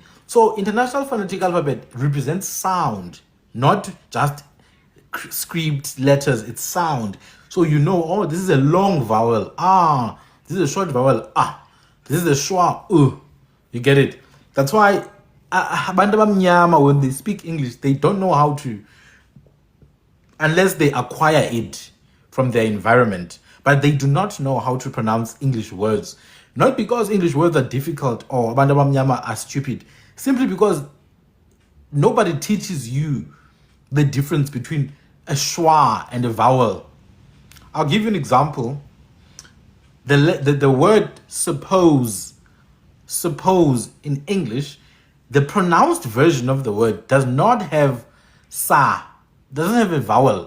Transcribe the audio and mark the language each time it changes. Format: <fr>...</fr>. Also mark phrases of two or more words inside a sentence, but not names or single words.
<en>So International Phonetic Alphabet represents sound, not just script letters. It's sound. So you know, oh, this is a long vowel. Ah, this is a short vowel. Ah, this is a schwa. You get it? That's why</en> <zu>abantu abamnyama,</zu> <en>when they speak English, they don't know how to, unless they acquire it from their environment. But they do not know how to pronounce English words. Not because English words are difficult or</en> <zu>abantu abamnyama</zu> <en>are stupid. Simply because nobody teaches you the difference between a schwa and a vowel. I'll give you an example. The word suppose in English, the pronounced version of the word does not have sa, doesn't have a vowel.</en>